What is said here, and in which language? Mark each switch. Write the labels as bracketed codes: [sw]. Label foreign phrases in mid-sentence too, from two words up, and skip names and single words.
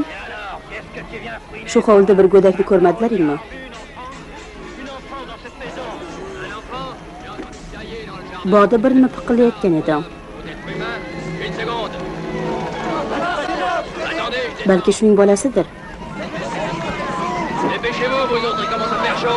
[uz] Shu hovlida bir go'dakni ko'rmadilaringmi? Bog'da bir nima piqillayotgan edi. Balki shuning bolasidir. [fr] Dépêchez-vous, vous autres, il commence à faire chaud.